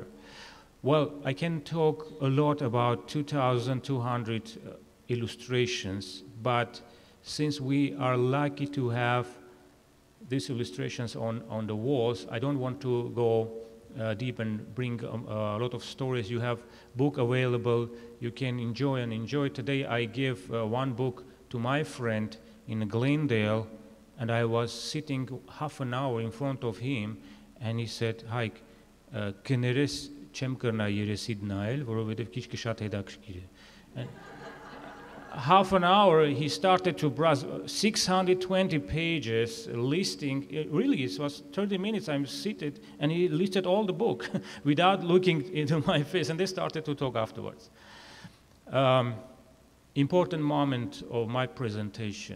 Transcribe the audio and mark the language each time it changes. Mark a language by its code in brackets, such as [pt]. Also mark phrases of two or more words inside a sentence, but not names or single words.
[en] Well, I can talk a lot about 2,200 illustrations, but since we are lucky to have these illustrations on the walls, I don't want to go deep and bring a lot of stories. You have book available, you can enjoy. Today I gave 1 book to my friend in Glendale, and I was sitting half an hour in front of him, and he said, [hy] "Հայկ, կներես չեմ կրնա երեսիդ նայել, որովհետև քիչ շատ հետաքրքիր է." [en] And half an hour he started to browse 620 pages listing. Really, it was 30 minutes I'm seated, and he listed all the book without looking into my face, and they started to talk afterwards. Important moment of my presentation.